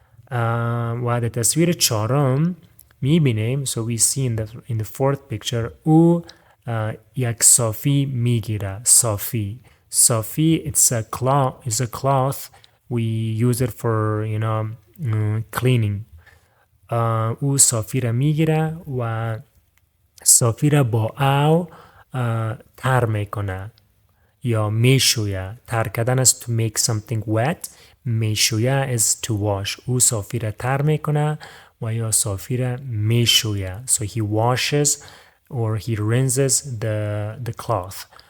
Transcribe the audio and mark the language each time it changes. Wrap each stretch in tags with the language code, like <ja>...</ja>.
<fa>و در تصویر چهارم میبینیم,</fa> <en>so we see in the fourth picture,</en> <fa>او یک صافی میگیره.</fa> <en>صافی it's a cloth. We use it for cleaning.</en> <fa>او صافی را میگیره و صافی را با او تر میکنه یا میشویه.</fa> <en>تر کردن is to make something wet. میشویه is to wash.</en> <fa>او صافی را تر میکنه و یا صافی را میشویه.</fa> <en>So he washes or he rinses the cloth.</en>